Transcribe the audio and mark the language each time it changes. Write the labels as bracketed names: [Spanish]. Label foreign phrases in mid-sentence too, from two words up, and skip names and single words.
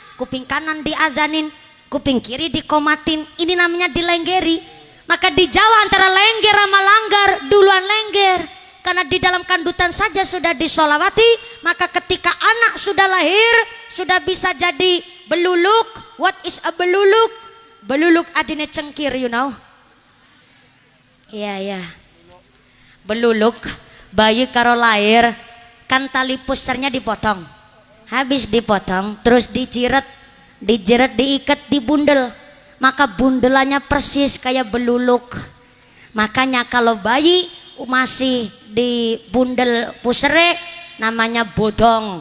[Indonesian] Kuping kanan diadzanin, kuping kiri dikomatin. Ini namanya dilenggeri. Maka di Jawa antara lengger sama langgar duluan lengger. Karena di dalam kandutan saja sudah disolawati. Maka ketika anak sudah lahir, sudah bisa jadi beluluk. [English] What is a beluluk? [Javanese] Beluluk adine cengkir, [English] you know. [Indonesian] Iya. Beluluk, [Javanese] bayi karo lahir [Indonesian] kan tali pusarnya dipotong. Habis dipotong terus dijiret diikat di bundel, maka bundelannya persis kayak beluluk. Makanya kalau bayi masih di bundel pusere namanya bodong.